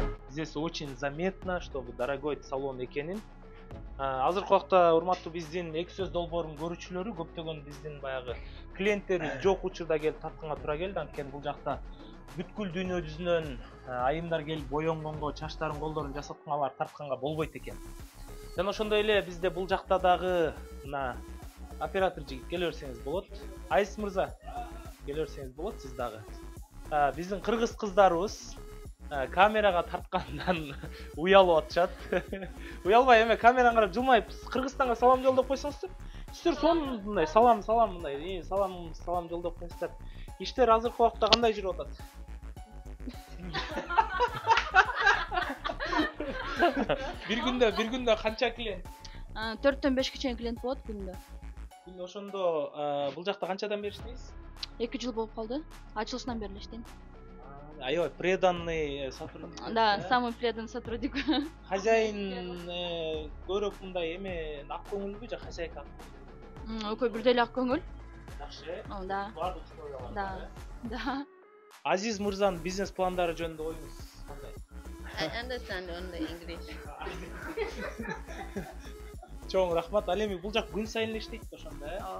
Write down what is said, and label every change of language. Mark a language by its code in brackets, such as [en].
[ru] Здесь очень заметно, что дорогой салон [ky] экенин. Азыркы убакта урматтуу биздин эки сөз долбоорунун көрүүчүлөрү, көптөгөн биздин баягы клиенттерибиз жок учурда келип тартканга туура келди. Анткени бул жакта бүткүл дүйнө жүзүнөн айымдар келип боёнгонго, чачтарын, колдорун жасатканга тартканга болбойт экен. Жана ошондой эле бизде бул жакта дагы мына оператор жигит келе берсеңиз болот. Азиз мырза, келе берсеңиз болот сиз дагы. Биздин кыргыз кыздарыбыз камерага тарткандан уялып атышат. Уялбай эме камераны карап жылмайып Кыргызстанга салам жолдоп койсоңуздар. Сиздер сонун мындай салам мындай салам жолдоп койсоңуздар. Иштер азыркы убакта кандай жүрүп атат? Бир күндө канча клиент? 4-төн 5-ке чейин клиент болот күндө. Күндө ошондо бул жакта канчадан бери иштейсиз? 2 жыл болуп калды. Ачылышынан бери иштейм. Аябай [ru] преданный сотрудник. Да, самый преданный сотрудник. [ky] Хозяин көрөк мындай эме ак көңүлбү же хозяйка? Экөө бирдей эле ак көңүл. Жакшы. [ru] Да. [ky] Бардык условия бар. [ru] Да. [ky] Азиз мырзанын бизнес пландары жөнүндө оюңуз кандай? [en] I understand only English. [ky] Чоң рахмат. Ал эми бул жак күн сайын эле иштейт ошондо, э?